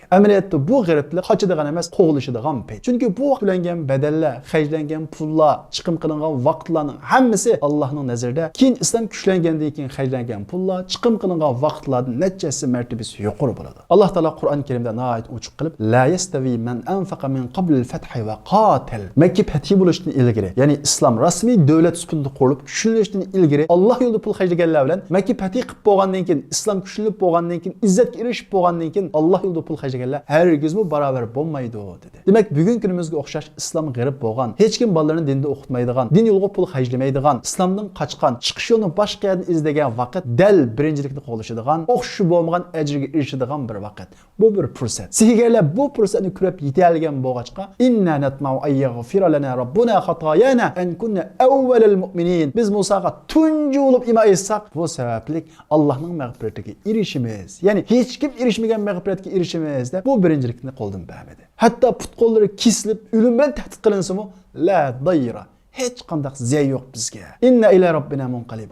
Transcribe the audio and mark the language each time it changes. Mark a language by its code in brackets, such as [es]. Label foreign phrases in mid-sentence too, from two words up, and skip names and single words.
[uz] Amaliyotda bu g'ariblar qochadigan emas, qo'g'ilishadigan payt. Chunki bu to'langan badallar, xarjlangan pullar, chiqim qilingan vaqtlarning hammasi Allohning nazarida keyin islom kuchlangandan keyin xarjlangan pullar, chiqim qilingan vaqtlarning nechasi martabasi yuqori bo'ladi. Alloh taolo Qur'on Karimda nihoyat ochiq qilib, [ar] لا يستوي من أنفق من قبل الفتح وقاتل. [uz] Makka fathi bo'lishdan ilgari, ya'ni islom rasmiy davlat sifatida qurilib kuchlanishdan ilgari Alloh yo'lida pul xarjlaganlar bilan Makka fathi qilib bo'lgandan keyin, islom kuchlanib bo'lgandan keyin, izzatga erishib bo'lgandan keyin Alloh yo'lida pul xarjlaganlar hargizmi barobar bo'lmaydi dedi. Demak, bugun kunimizga o'xshash islom g'arib bo'lgan, hech kim bolalarini dinda o'qitmaydigan, din yo'liga pul xarjlamaydigan, islomdan qochgan, chiqish yo'lini boshqa yerdan izlagan vaqt dal birinchilikni qo'llashadigan, o'xshi bo'lmagan ajrga erishadigan bir vaqt. Bu bir fursat. Sihigerlar bu fursatni ko'rib yeta olgan bo'lg'achqa, [ar] إنا نطمع أن يغفر لنا ربنا خطايانا أن كنا أول المؤمنين. [uz] Biz Musaga tunji bo'lib iymon etsak, bu sabablik Allohning mag'firatiga erishimiz. Ya'ni hech kim erishmagan mag'firatga erishimiz deb bu birinchilikni qo'ldan bermadi. Hatto putqollari kesilib, o'lim bilan tahdid qilinsa-mu, [ar] لا ضير. [uz] Hech qanday ziy yo'q bizga. [ar] إنا إلى ربنا منقلبون.